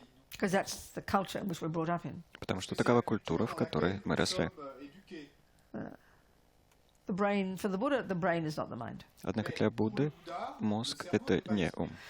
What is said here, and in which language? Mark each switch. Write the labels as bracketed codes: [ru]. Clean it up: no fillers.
[en] Because that's the culture in which we're brought up in. [ru] Потому что такова культура, в которой мы росли. [en] The the brain, for the Buddha, the brain is not the mind. [ru] Однако для Будды мозг — это не ум.